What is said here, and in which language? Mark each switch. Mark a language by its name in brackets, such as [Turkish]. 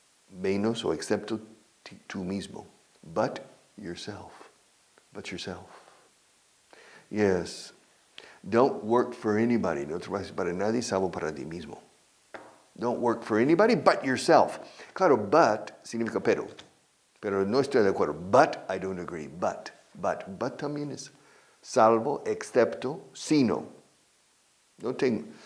[Spanish] Menos o excepto tú mismo. [English] But yourself. But yourself. Yes. Don't work for anybody. [Spanish] No trabajes para nadie salvo para ti mismo. [English] Don't work for anybody but yourself. [Spanish] Claro, but significa pero. Pero no estoy de acuerdo. [English] But I don't agree. [Spanish] But también es salvo, excepto, sino. No tengo.